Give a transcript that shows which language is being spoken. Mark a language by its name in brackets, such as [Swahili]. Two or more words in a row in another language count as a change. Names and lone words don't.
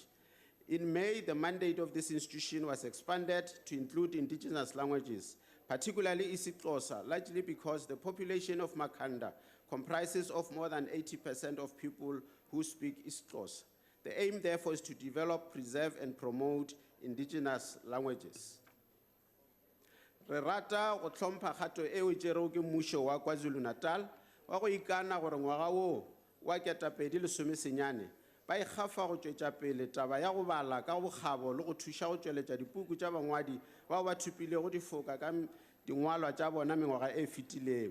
[English] In May, the mandate of this institution was expanded to include indigenous languages, particularly isiXhosa, largely because the population of Makhanda comprises of more than 80% of people who speak isiXhosa. The aim, therefore, is to develop, preserve, and promote indigenous languages. [Northern Sotho] Re rata go tlhompha kgato eo e tšerego ke mmušo wa KwaZulu-Natal wa go ikana gore ngwaga wo wa 2019 ba ikgafa go tšwetša pele taba ya go bala ka bokgabo le go thuša go tšweletša dipuku tša bangwadi bao ba thupilego difoka ka dingwalwa tša bona mengwaga e fetilego.